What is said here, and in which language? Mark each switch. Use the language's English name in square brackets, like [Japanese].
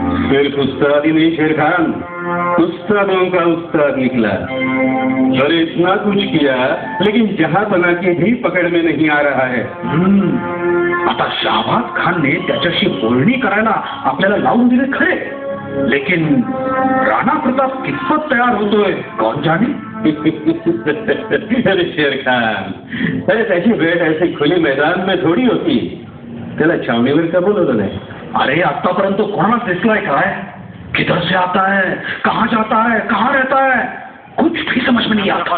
[Hindi] सिर्फ उस्ताद ही नहीं शेर खान, उस्तादों का उस्ताद निकला. और इतना कुछ किया लेकिन जहांपना की भी पकड़ में नहीं आ रहा है. [Marathi] आता शहाबाज खानने त्याच्याशी बोलणी करायला आपल्याला लावून दिले खरे, [Hindi] लेकिन [Marathi] राणा प्रताप कितपत तयार होतोय [Hindi] कौन जाने. अरे शेर खान, अरे [Marathi] त्याची [Hindi] भेट ऐसी खुली मैदान में थोड़ी होती. [Marathi] त्याला छावणीवर का बोलवलं नाही. अरे आतापर्यंत कोणाला दिसलाय काय? [Hindi] किधर से आता है, कहाँ जाता है, कहाँ रहता है, कुछ भी समझ में नहीं आता.